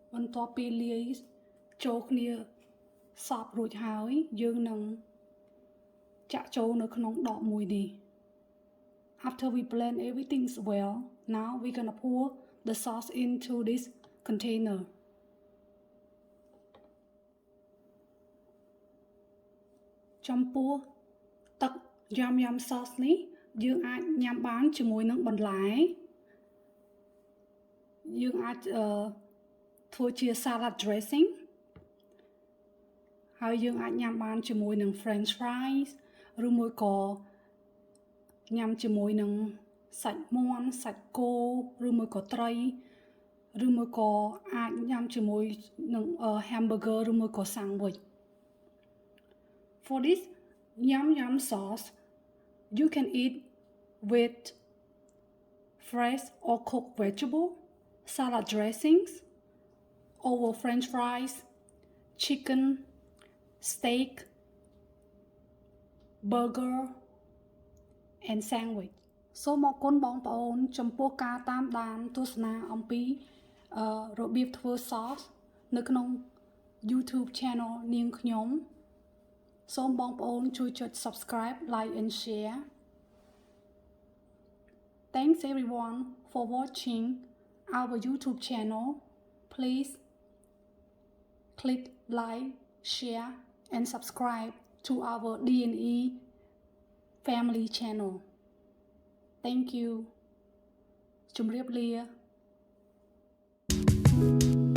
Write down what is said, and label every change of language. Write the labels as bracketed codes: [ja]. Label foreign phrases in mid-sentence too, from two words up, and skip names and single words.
[km] បន្ទាប់ពីលាយចូលគ្នាសព្វរួចហើយយើងនឹងចាក់ចូលនៅក្នុងដបមួយនេះ [en] After we blend everything well, now we're gonna pour the sauce into this container. [km] ចំពោះទឹកយ៉ាំយ៉ាំ sauce នេះយើងអាចញ៉ាំបានជាមួយនឹងបន្លែ យើងអាចធ្វើជា [en] salad dressing [km] ហើយយើងអាចញ៉ាំបានជាមួយនឹង [en] french fries [km] ឬមួយក៏ញ៉ាំជាមួយនឹងសាច់មាន់សាច់គោឬមួយក៏ត្រីឬមួយក៏អាចញ៉ាំជាមួយនឹង hamburger ឬមួយក៏ sandwich. [en] For this yum yum sauce, you can eat with fresh or cooked vegetable, salad dressings, over french fries, chicken, steak, burger, and sandwich. [km] សូមអរគុណបងប្អូនចំពោះការតាមដានទស្សនាអំពីរបៀបធ្វើ sauce នៅក្នុង [en] YouTube channel [km] នាងខ្ញុំសូមបងប្អូនជួយចុច [en] subscribe, like and share. Thanks everyone for watching our YouTube channel. Please click like, share and subscribe to our D&E family channel. Thank you. [km] ជម្រាបលា